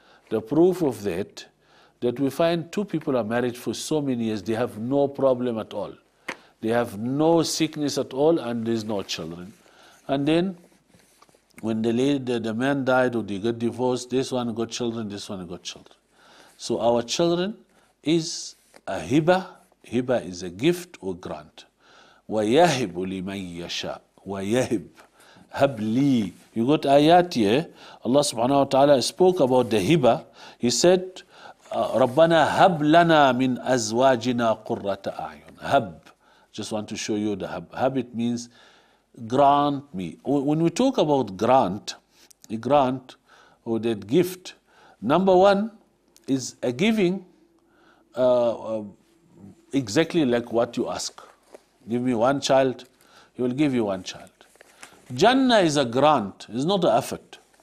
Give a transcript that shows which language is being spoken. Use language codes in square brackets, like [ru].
[en] The proof of that we find two people are married for so many years, they have no problem at all. They have no sickness at all, and there's no children. And then when the man died or they got divorced, this one got children, this one got children. So our children is a hiba. Hiba is a gift or grant. [ar] وَيَهِبُ لِمَنْ يَشَاءُ وَيَهِبُ Hab li. [en] You got ayat here. Allah subhanahu wa ta'ala spoke about the hiba. He said, [ar] رَبَّنَا هَبْ لَنَا مِنْ أَزْوَاجِنَا قُرَّةَ أَعْيُنٍ. [en] Hab. Just want to show you the hab. Hab, it means grant me. When we talk about grant, a grant or that gift, number one is a giving exactly like what you ask. Give me one child, He will give you one child. Jannah is a grant, it's not an effort.